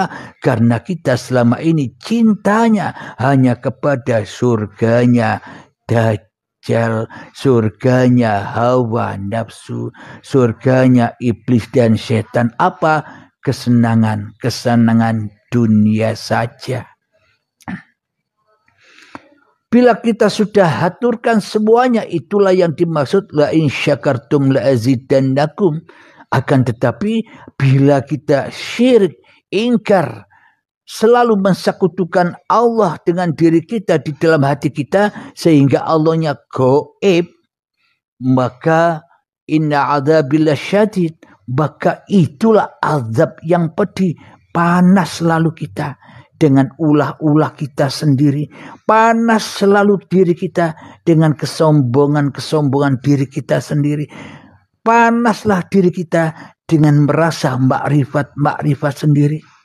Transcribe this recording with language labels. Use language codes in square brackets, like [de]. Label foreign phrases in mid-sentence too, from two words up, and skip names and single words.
[id] Karena kita selama ini cintanya hanya kepada surganya Dajjal, surganya hawa nafsu, surganya iblis dan setan. Apa? Kesenangan dunia saja. Bila kita sudah haturkan semuanya, itulah yang dimaksud [ar] لئن شكرتم لأزيدنكم. [id] Akan tetapi bila kita syirik, ingkar, selalu mensekutukan Allah dengan diri kita di dalam hati kita sehingga Allahnya gaib, maka [ar] إن عذابي لشديد, [id] maka itulah azab yang pedih, panas selalu kita dengan ulah-ulah kita sendiri, panas selalu diri kita dengan kesombongan diri kita sendiri, panaslah diri kita dengan merasa makrifat sendiri.